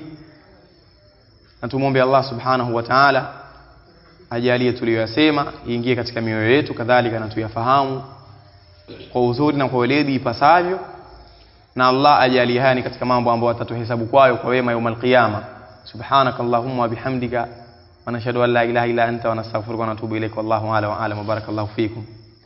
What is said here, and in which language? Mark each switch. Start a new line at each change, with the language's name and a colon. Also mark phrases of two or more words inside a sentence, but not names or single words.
Swahili: Na tumuombe Allah
Arabic: سبحانه وتعالى
Swahili: ajalie tuliyosema iingie katika mioyo yetu, kadhalika na tuyafahamu kwa uzuri na kwa weledi ipasavyo, na Allah ajalie haya ni katika mambo ambayo atatuhesabu kwayo kwa wema
Arabic: يوم القيامة. سبحانك اللهم وبحمدك نشهد أن لا إله إلا أنت نستغفرك ونتوب إليك. والله أعلم وبارك الله فيكم.